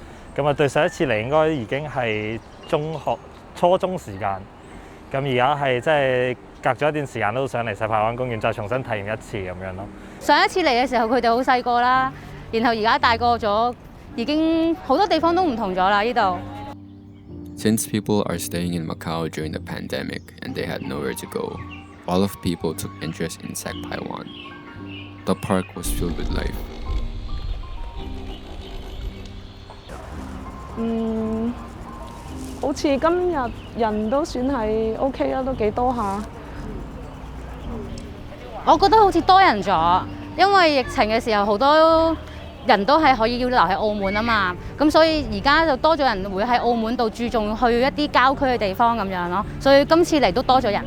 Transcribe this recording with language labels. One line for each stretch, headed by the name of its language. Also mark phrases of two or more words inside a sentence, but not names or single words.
Cantonese: 咁啊，對上一次嚟應該已經係初中時間。咁而家係即係隔咗一段時間都上嚟石排灣公園，再重新體驗一次咁樣咯。上一次嚟嘅時候佢哋好細個啦，然後而家大個咗，已經好多地方都唔同咗啦呢度。
English: Since people are staying in Macau during the pandemic and they had nowhere to go, a lot of people took interest in Sec Paiwan. The park was filled with life.
Cantonese: 好似今日人都算係 OK 啦，都幾多下。我覺得好似多人咗，因為疫情嘅時候好多人都係可以要留喺澳門啊嘛，咁所以而家就多咗人會喺澳門度注重去一啲郊區嘅地方咁樣咯，所以今次嚟都多咗人。